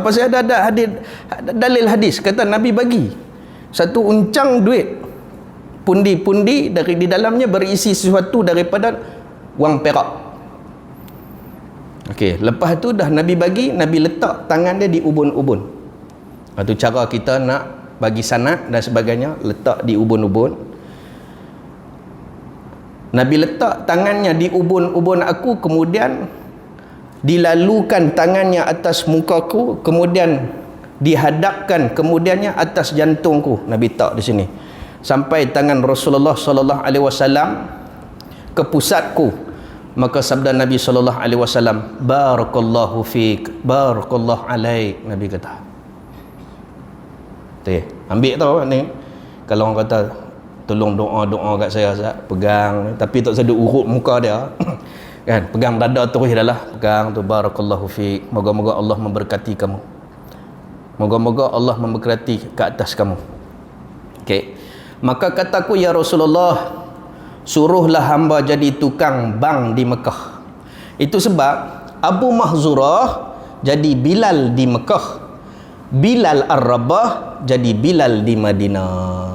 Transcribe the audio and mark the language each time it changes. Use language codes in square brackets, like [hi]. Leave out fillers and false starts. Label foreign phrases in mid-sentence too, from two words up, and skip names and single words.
[ms] Pasal ada hadis, dalil hadis kata Nabi bagi 1 uncang duit, pundi-pundi dari di dalamnya berisi sesuatu daripada wang perak. Okey, lepas tu dah Nabi bagi, Nabi letak tangan dia di ubun-ubun. Itu cara kita nak bagi sanad dan sebagainya, letak di ubun-ubun. Nabi letak tangannya di ubun-ubun aku, kemudian dilalukan tangannya atas mukaku, kemudian dihadapkan kemudiannya atas jantungku. Nabi tak di sini sampai tangan Rasulullah [ar] صلى الله عليه وسلم [ms] ke pusatku. Maka sabda Nabi [ar] صلى الله عليه وسلم, بارك الله فيك، بارك الله عليك. [ms] Nabi kata, ambil tau ni, kalau orang kata tolong doa kat saya Ustaz, pegang, tapi tak sedut urut muka dia kan, pegang dada terus dah lah, pegang tu, [ar] بارك الله فيك, [ms] moga-moga Allah memberkati kamu, moga-moga Allah memberkati ke atas kamu. Okey, maka kataku, [ar] يا رسول الله, [ms] suruhlah hamba jadi tukang bank di Mekah. Itu sebab Abu Mahzurah jadi Bilal di Mekah, Bilal Ar-Rabah jadi Bilal di Madinah.